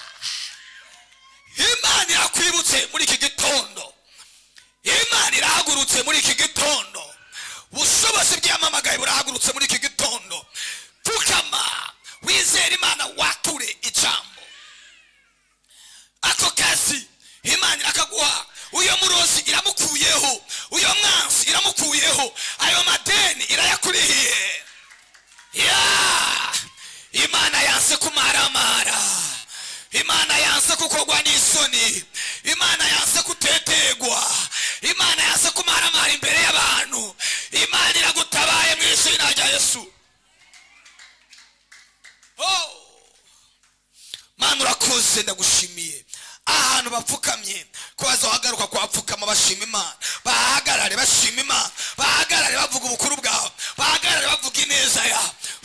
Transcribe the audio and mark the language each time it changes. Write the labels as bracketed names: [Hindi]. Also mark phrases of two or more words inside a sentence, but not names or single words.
[Rundi] Imana irakwibutse muri iki gitondo, Imana irahagurutse muri iki gitondo, ubushobozi bw'amamagaye burahagurutse muri iki gitondo. Pfukama wizera Imana, wature ijambo. Ako kazi Imana irakaguha. Uyo murozi iramukuyeho, uyo mwansi iramukuyeho, ayo madeni irayakurihiye. Imana yanse kumaramara, Imana yanse kukogwa n'isoni, Imana yanse kutetegwa, Imana yanse kumaramara imbere y'abantu. Imana iragutabaye mu izina rya Yesu. Mana urakoze, ndagushimiye. Ahantu bapfukamye ko bazohagaruka kwapfukama bashima Imana, bahagarare bashima Imana, bahagarare bavuga ubukuru bwawe, bahagarare bavuga ineza yawe.